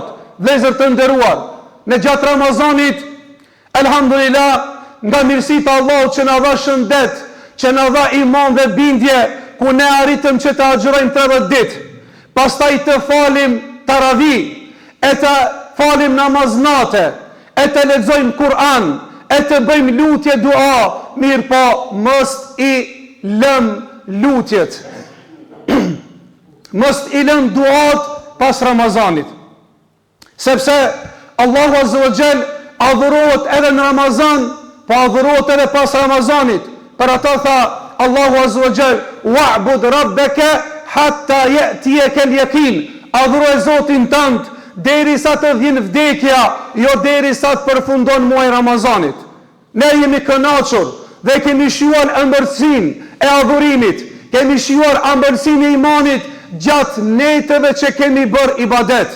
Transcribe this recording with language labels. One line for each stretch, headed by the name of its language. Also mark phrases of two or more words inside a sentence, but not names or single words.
Albanian: Vëllezër të nderuar, në gjatë Ramazanit, elhamdulillah, nga mirësitë e Allahut që na dha shëndet, që na dha iman dhe bindje, ku ne arritëm që të agjerojmë 30 ditë, pastaj të falim taravih, e të falim namaznate, e të lexojmë Kur'an, e të bëjmë lutje dua, mirë po mos i lëm lutjet. Mos i lëm duat pas Ramazanit. Sepse Allahu
Arabic: عز وجل
Albanian: adhurohet edhe në Ramazan, po adhurohet edhe pas Ramazanit. Për ata tha Allahu
Arabic: عز وجل: "واعبد ربك حتى يأتيك اليقين."
Albanian: Adhuroj Zotin tënd derisa të vjen vdekja, jo derisa të përfundon muaji Ramazanit. Ne jemi kënaqur dhe kemi shijuar ëmbëlsinë e adhurimit, kemi shijuar ëmbëlsinë e imanit gjatë netëve që kemi bërë ibadet.